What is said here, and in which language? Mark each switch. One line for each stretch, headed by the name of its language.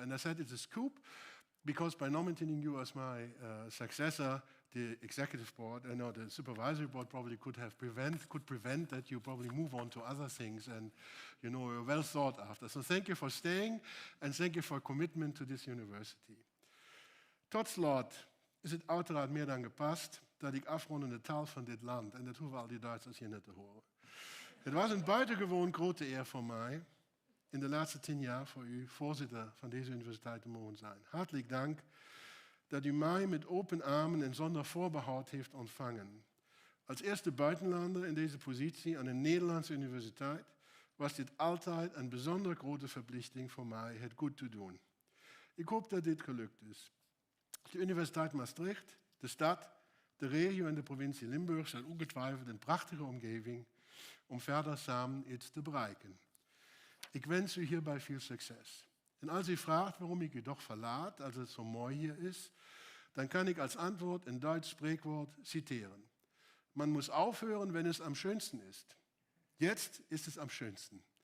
English: And I said it's a scoop, because by nominating you as my successor, the executive board, the supervisory board probably could prevent that you probably move on to other things, and you're well thought after. So thank you for staying, and thank you for commitment to this university.
Dutch: Tot slot is het uiteraard meer dan gepast dat ik afrond in de taal van dit land, en dat hoeven al die Duitsers hier niet te horen. Het was een buitengewoon grote eer voor mij in de laatste 10 jaar voor u voorzitter van deze universiteit te mogen zijn. Hartelijk dank dat u mij met open armen en zonder voorbehoud heeft ontvangen. Als eerste buitenlander in deze positie aan een Nederlandse universiteit was dit altijd een bijzonder grote verplichting voor mij het goed te doen. Ik hoop dat dit gelukt is. De Universiteit Maastricht, de stad, de regio en de provincie Limburg zijn ongetwijfeld een prachtige omgeving om verder samen iets te bereiken. Ik wens u hierbij veel succes. En als u vraagt waarom ik u toch verlaat, als het zo mooi hier is, dan kan ik als antwoord een Duits spreekwoord citeren.
German: Man muss aufhören, wenn es am schönsten ist. Jetzt ist es am schönsten.